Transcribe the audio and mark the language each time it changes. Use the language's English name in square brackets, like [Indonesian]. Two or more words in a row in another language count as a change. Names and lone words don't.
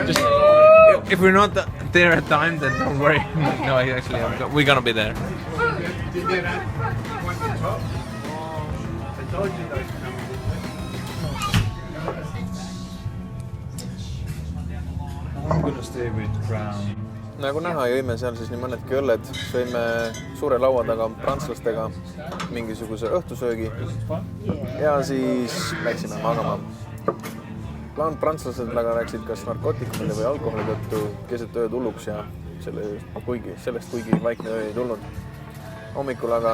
[English] Just if we're not there at time, then don't worry. No, actually, we're gonna be there. Did they not want the top? I told you those coming. I'm gonna stay with Crown. [Estonian] Nagu näha, jõime seal siis nii mõnedki õlled. Sõime suure laua taga prantslastega mingisuguse õhtusöögi ja siis läksime magama. Plaan prantslased aga läksid kas narkootikumide või alkoholi tõttu keset ööd hulluks ja sellest kuigi vaikne öö ei tulnud.